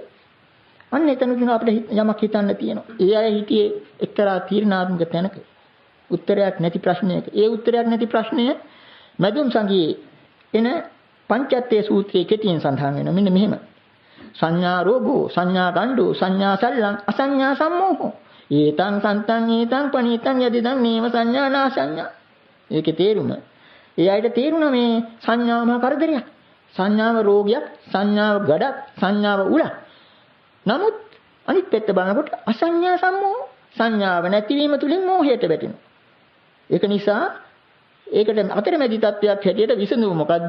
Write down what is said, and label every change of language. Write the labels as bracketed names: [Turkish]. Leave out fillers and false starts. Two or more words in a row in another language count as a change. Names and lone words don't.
[Sinhala] අන්න එතනකින් අපිට යමක් හිතන්න තියෙනවා. ඒ අය හිටියේ එක්තරා තීර්ණාත්මක තැනක. උත්තරයක් නැති ප්‍රශ්නයක. ඒ උත්තරයක් නැති ප්‍රශ්නය මැදුම් සංගියේ එන පංචත්තේ සූත්‍රයේ කෙටියෙන් සඳහන් වෙනවා. මෙන්න මෙහෙම. [Pali] සංඥා රෝගෝ, සංඥා ගණ්ඩෝ, සංඥා සල්ලං, අසංඥා සම්මෝහෝ. ඒතං සන්තං ඒතං පණීතං යදිදං නේව සංඥා නා සංඥා. [Sinhala] ඒකේ තේරුම ඒ අයට තේරුණා මේ සංඥාවම කරදරයක්. සංඥාව රෝගයක්, සංඥාව ගඩක්, සංඥාව උලක්. නමුත් අනිත් පැත්ත බලනකොට [Pali] අසංඥා සම්මෝහ [Sinhala] සංඥාව නැතිවීම තුලින් මෝහයට වැටෙනවා. ඒක නිසා ඒකට අතරමැදි තත්වයක් හැටියට විසඳුම මොකද්ද?